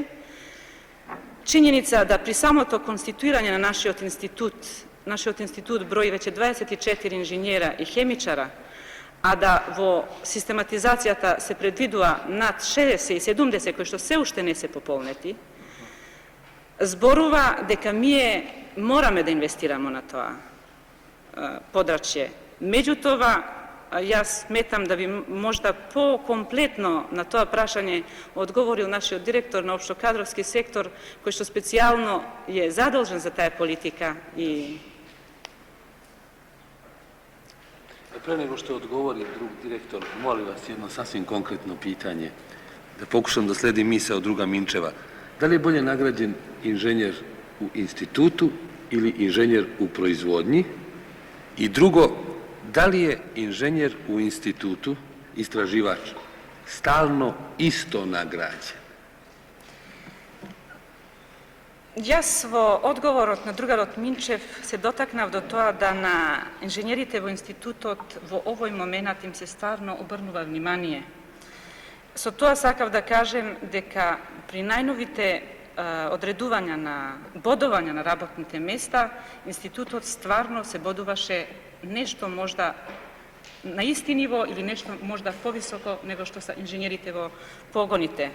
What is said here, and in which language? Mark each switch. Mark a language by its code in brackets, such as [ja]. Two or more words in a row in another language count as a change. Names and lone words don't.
[mk] Чинјеница да при самото конституирање на нашиот институт брои веќе 24 инженера и хемичара, а да во систематизацијата се предвидува над 60 и 70 кои што се уште не се пополнети, зборува дека ние мораме да инвестираме на тоа подрачје. Меѓутоа, јас сметам да би можда по-комплетно на тоа прашање одговорил нашиот директор на општокадровски сектор, кој што специјално е задолжен за таа политика и [sr] Pre nego što odgovori drug direktor, molim vas jedno sasvim konkretno pitanje, da pokušam da sledim misao druga Minčeva. Da li je bolje nagrađen inženjer u institutu ili inženjer u proizvodnji? I drugo, da li je inženjer u institutu, istraživač, stalno isto nagrađen? [mk] Јас во одговорот на другарот Минчев се дотакнав до тоа да на инженерите во институтот во овој момент им се стварно обрнува внимание. Со тоа сакав да кажем дека при најновите одредувања на бодување на работните места, институтот стварно се бодуваше нешто можда на исти ниво или нешто можда повисоко него што са инженерите во погоните.